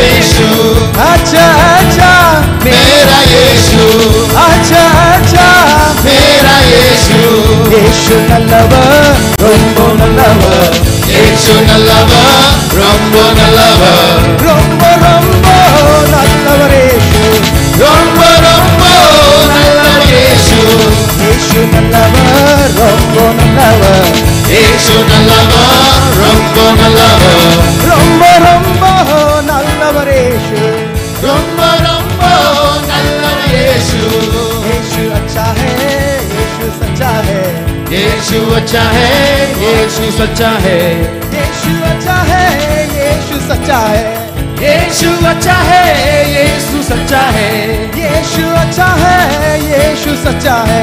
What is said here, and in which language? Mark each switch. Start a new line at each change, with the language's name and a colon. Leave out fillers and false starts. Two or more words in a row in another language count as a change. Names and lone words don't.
Hindi: यीशु अच्छा अच्छा मेरा यीशु अच्छा अच्छा मेरा यीशु
Tamil: யேசு நல்லவ ரொம்ப நல்லவ யேசு நல்லவ ரொம்ப ನಲ್ಲವ ரொம்ப ரொம்ப நல்லவர் ಯೇಸು ரொம்ப ரொம்ப நல்லவர் ಯೇಸು யேசு நல்லவ ரொம்ப நல்லவ யேசு நல்லவ ரொம்ப ನಲ್ಲವ ரொம்ப ரொம்ப நல்லவர் ಯೇಸು ரொம்ப ரொம்ப நல்லவர் ಯೇಸು
Hindi: ಯೇಸು अच्छा है यीशु सच्चा है यीशु अच्छा है यीशु सच्चा है यीशु अच्छा है यीशु सच्चा है यीशु अच्छा है यीशु सच्चा है यीशु अच्छा है यीशु सच्चा है